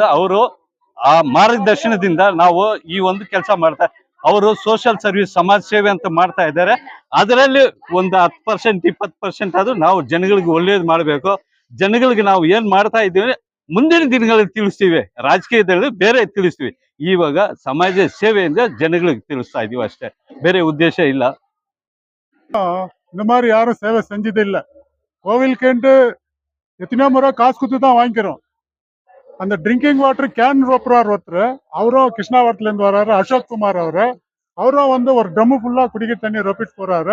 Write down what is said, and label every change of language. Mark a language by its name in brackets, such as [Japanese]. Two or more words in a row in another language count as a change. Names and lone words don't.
[Kannada] ಅವರು ಆ ಮಾರ್ಗದರ್ಶನದಿಂದ ನಾವು ಈ ಒಂದು ಕೆಲಸ ಮಾಡ್ತಾ, ಅವರು [English] social service [Kannada] ಸಮಾಜ ಸೇವೆ ಅಂತ ಮಾಡ್ತಾ ಇದ್ದಾರೆ. ಅದರಲ್ಲಿ ಒಂದು 10% 20% ಆದ್ರೂ ನಾವು ಜನಗಳಿಗೆ ಒಳ್ಳೇದು ಮಾಡಬೇಕು. ಜನಗಳಿಗೆ ನಾವು ಏನ್ ಮಾಡ್ತಾ ಇದ್ದೀವಿ ಮುಂದಿನ ದಿನಗಳಲ್ಲಿ ತಿಳಿಸ್ತೀವಿ, ರಾಜಕೀಯದಲ್ಲಿ ಬೇರೆ ತಿಳಿಸ್ತೀವಿ. ಇವಾಗ ಸಮಾಜ ಸೇವೆಯಿಂದ ಜನಗಳಿಗೆ ತಿಳಿಸ್ತಾ ಇದೀವಿ ಅಷ್ಟೇ, ಬೇರೆ ಉದ್ದೇಶ ಇಲ್ಲ. [Tamil] இந்த மாதிரி யாரும் சேவை செஞ்சது இல்லை. கோவிலுக்குன்ட்டு எத்தனையோ முறை காசு கொடுத்து தான் வாங்கிக்கிறோம். அந்த [English] drinking water can [Tamil] ரோப்புறார் ஒருத்தர், அவரும் கிருஷ்ணாவரத்துலேருந்து வர்றாரு, அசோக் குமார் அவரும் வந்து ஒரு ட்ரம்மு ஃபுல்லாக குடிக்க தண்ணி ரொப்பிட்டு போறாரு.